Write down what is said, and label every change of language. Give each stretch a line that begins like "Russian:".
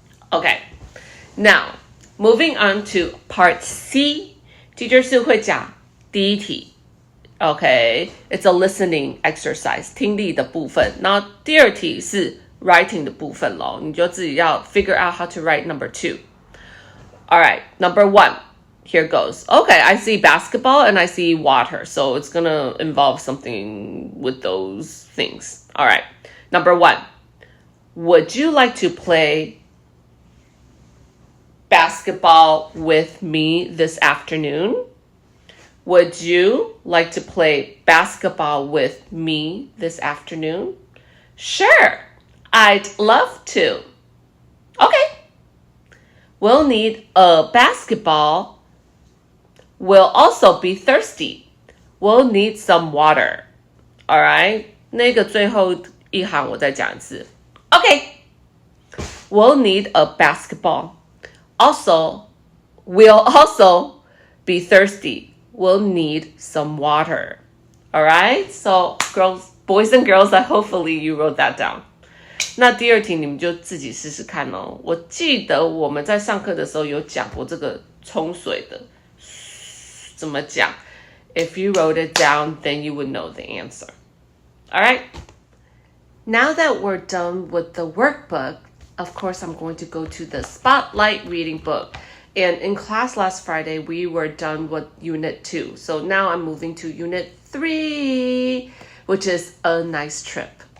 English: Okay, now moving on to part C.
Chinese: Teacher Sue 会讲第一题。
English: Okay, it's a listening exercise,
Chinese: 听力的部分。然后第二题是 writing 的部分咯，你就自己要
English: figure out how to write number 2. Alright, number 1. Here goes. Okay, I see basketball and I see water, so it's gonna involve something with those things. Alright, number 1. Would you like to play basketball with me this afternoon? Would you like to play basketball with me this afternoon? Sure, I'd love to. Okay. We'll need a basketball. We'll also be thirsty. We'll need some water. Alright?
Chinese: 那个最后一行我再讲一次。
English: Okay. We'll need a basketball. We'll also be thirsty. We'll need some water. All right? So, boys and girls, hopefully you wrote that down.
Chinese: 那第二题你们就自己试试看哦。我记得我们在上课的时候有讲过这个冲水的，怎么讲？
English: If you wrote it down, then you would know the answer. All right? Now that we're done with the workbook, of course, I'm going to go to the Spotlight reading book. And in class last Friday, we were done with Unit 2. So now I'm moving to Unit 3, which is a nice trip.